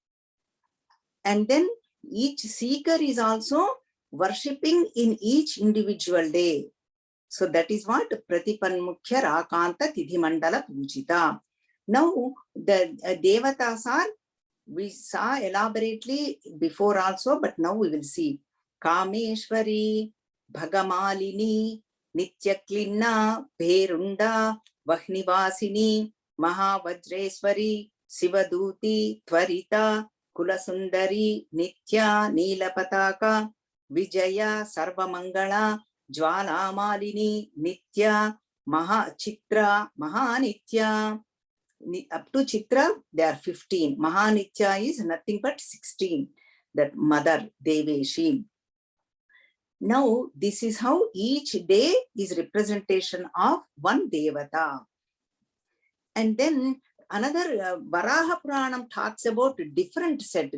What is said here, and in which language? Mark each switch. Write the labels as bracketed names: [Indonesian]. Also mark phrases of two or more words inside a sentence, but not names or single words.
[English] And then each seeker is also worshipping in each individual day. So that is what [Sanskrit] प्रतिपन्मुख्य राकान्त तिथि मण्डल पूजिता. [English] Now the devatas are, we saw elaborately before also, but now we will see. Kameshwari, Bhagamalini, Nityaklina, Perunda, Vahnivasini, Mahavajreswari, Sivaduti, Tvarita, Kulasundari, Nitya, Neelapataka, Vijaya, Sarvamangala, Jwala Malini, Nitya, Chitra, Mahanitya. Up to Chitra, they are 15. Mahanitya is nothing but 16. That Mother, Deveshi. Now, this is how each day is representation of one Devata. And then another Varaha Puranam talks about a different set.